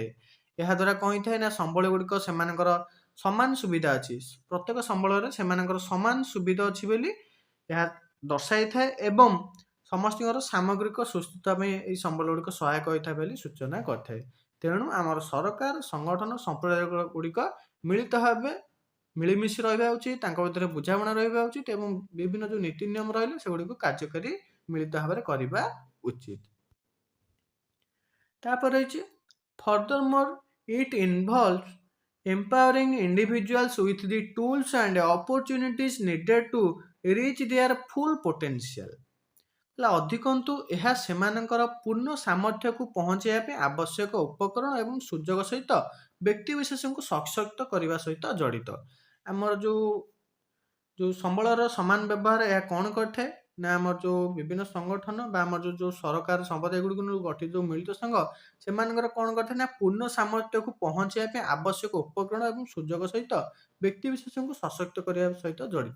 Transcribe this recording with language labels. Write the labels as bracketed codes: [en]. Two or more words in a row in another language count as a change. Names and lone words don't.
[or] ଏହାଦ୍ୱାରା କ'ଣ ହୋଇଥାଏ ନା ସମ୍ବଳ ଗୁଡ଼ିକ ସେମାନଙ୍କର ସମାନ ସୁବିଧା ଅଛି, ପ୍ରତ୍ୟେକ ସମ୍ବଳରେ ସେମାନଙ୍କର ସମାନ ସୁବିଧା ଅଛି ବୋଲି ଏହା ଦର୍ଶାଇଥାଏ ଏବଂ ସମସ୍ତଙ୍କର ସାମଗ୍ରିକ ସୁସ୍ଥତା ପାଇଁ ଏହି ସମ୍ବଳ ଗୁଡ଼ିକ ସହାୟକ ହୋଇଥାଏ ବୋଲି ସୂଚନା କରିଥାଏ। ତେଣୁ ଆମର ସରକାର ସଂଗଠନ ସମ୍ପ୍ରଦାୟ ଗୁଡ଼ିକ ମିଳିତ ଭାବେ ମିଳିମିଶି ରହିବା ଉଚିତ, ତାଙ୍କ ଭିତରେ ବୁଝାମଣା ରହିବା ଉଚିତ ଏବଂ ବିଭିନ୍ନ ଯେଉଁ ନୀତି ନିୟମ ରହିଲେ ସେଗୁଡ଼ିକୁ କାର୍ଯ୍ୟକାରୀ ମିଳିତ ଭାବରେ କରିବା ଉଚିତ। ତାପରେ ରହିଛି [en] furthermore it involves empowering individuals with the tools and opportunities needed to reach their full potential। [or] ଅଧିକନ୍ତୁ ଏହା ସେମାନଙ୍କର ପୂର୍ଣ୍ଣ ସାମର୍ଥ୍ୟକୁ ପହଞ୍ଚାଇବା ପାଇଁ ଆବଶ୍ୟକ ଉପକରଣ ଏବଂ ସୁଯୋଗ ସହିତ ବ୍ୟକ୍ତିବିଶେଷଙ୍କୁ ସଶକ୍ତ କରିବା ସହିତ ଜଡ଼ିତ। ଆମର ଯେଉଁ ସମ୍ବଳର ସମାନ ବ୍ୟବହାର ଏହା କ'ଣ କରିଥାଏ ନା ଆମର ଯେଉଁ ବିଭିନ୍ନ ସଂଗଠନ ବା ଆମର ଯେଉଁ ସରକାର ସମ୍ପ୍ରଦାୟ ଗୁଡ଼ିକୁ ଗଠିତ ଯେଉଁ ମିଳିତ ସଂଘ ସେମାନଙ୍କର କ'ଣ କରିଥାଏ ନା ପୂର୍ଣ୍ଣ ସାମର୍ଥ୍ୟକୁ ପହଞ୍ଚାଇବା ପାଇଁ ଆବଶ୍ୟକ ଉପକରଣ ଏବଂ ସୁଯୋଗ ସହିତ ବ୍ୟକ୍ତିବିଶେଷଙ୍କୁ ସଶକ୍ତ କରିବା ସହିତ ଜଡ଼ିତ।